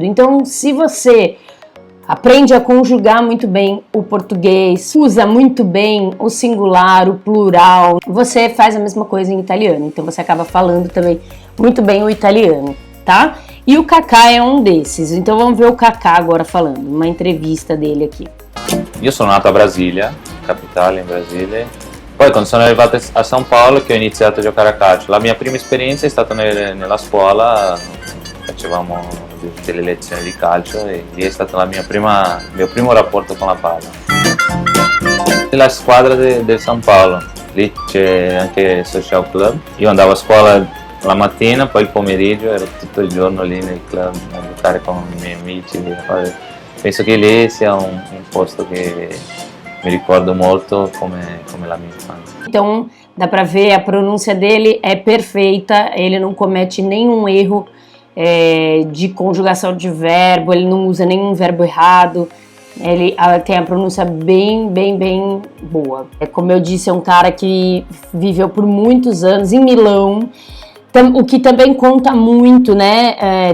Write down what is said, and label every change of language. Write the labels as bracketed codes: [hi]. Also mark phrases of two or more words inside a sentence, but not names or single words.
[pt] Então, se você aprende a conjugar muito bem o português, usa muito bem o singular, o plural, você faz a mesma coisa em italiano, então você acaba falando também muito bem o italiano, tá? E o Kaká é um desses, então vamos ver o Kaká agora falando, uma entrevista dele aqui. [it] Io sono nato a Brasilia, capitale in Brasile, poi quando sono arrivato a São Paulo che ho iniziato a giocare a calcio, la mia prima esperienza è stata nella scuola, facevamo delle lezioni di calcio e lì è stato il mio primo rapporto con la palla. La squadra del São Paulo, lì c'è anche il social club, io andavo a scuola la mattina, poi il pomeriggio ero tutto il giorno lì nel club a giocare con i miei amici. Penso che lì sia un posto che mi ricordo molto come la mia infanzia. [pt] Então dá pra ver, a pronúncia dele é perfeita, ele não comete nenhum erro de conjugação de verbo, ele não usa nenhum verbo errado, ele tem a pronúncia bem boa. Como eu disse, é um cara que viveu por muitos anos em Milão, o que também conta muito, né?